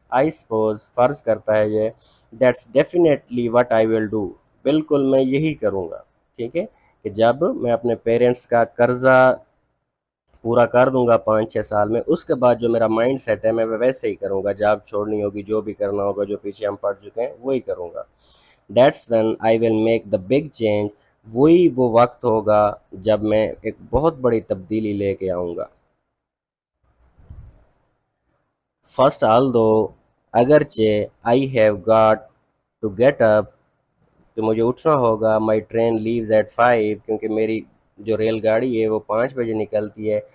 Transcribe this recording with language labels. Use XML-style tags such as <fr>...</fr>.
<en>I suppose,</en> <ur>فرض کرتا ہے یہ,</ur> <en>that's definitely what I will do,</en> <ur>بالکل میں یہی کروں گا. ٹھیک ہے, کہ جب میں اپنے پیرنٹس کا قرضہ پورا کر دوں گا 5-6 سال میں، اس کے بعد جو میرا مائنڈ سیٹ ہے میں ویسے ہی کروں گا، جاب چھوڑنی ہوگی، جو بھی کرنا ہوگا، جو پیچھے ہم پڑھ چکے ہیں وہی کروں گا.</ur> <en>That's when I will make the big change.</en> <ur>وہی وہ وقت ہوگا جب میں ایک بہت بڑی تبدیلی لے کے آؤں گا.</ur> <en>first all دو،</en> <ur>اگرچہ</ur> <en>I have got to get up,</en> <ur>کہ مجھے اٹھنا ہوگا،</ur> <en>my train leaves at 5،</en> <ur>کیونکہ میری جو ریل گاڑی ہے وہ 5 بجے نکلتی ہے.</ur>